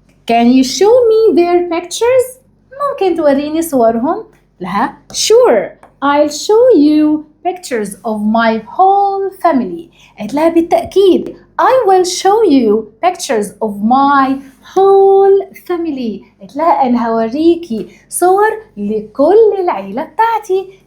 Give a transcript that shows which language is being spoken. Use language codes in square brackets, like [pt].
[en] Can you show me their pictures? [ar] ممكن توريني صورهم؟ لها sure. [en] I'll show you pictures of my whole family. [ar] قلت لها بالتأكيد. [en] I will show you pictures of my whole family. [ar] قلت لها أنا هوريكي صور لكل العيلة بتاعتي.